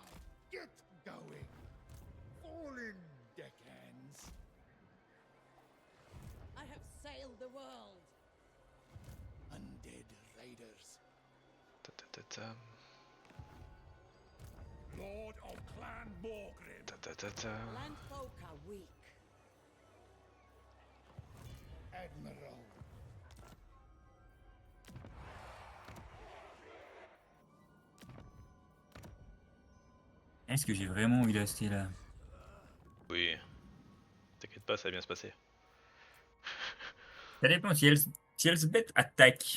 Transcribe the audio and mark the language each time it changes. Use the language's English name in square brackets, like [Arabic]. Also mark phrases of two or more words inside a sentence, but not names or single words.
[English] Get going. Fall in, deckhands. I have sailed the world. Undead raiders. Ta, ta, ta, ta. Lord of Clan Morgrim. Ta, ta, ta, ta. Landfolk are weak. Admiral. [French] Est-ce que j'ai vraiment envie de rester là? Oui. T'inquiète pas, ça va bien se passer. Ça dépend si Elsbeth attaque.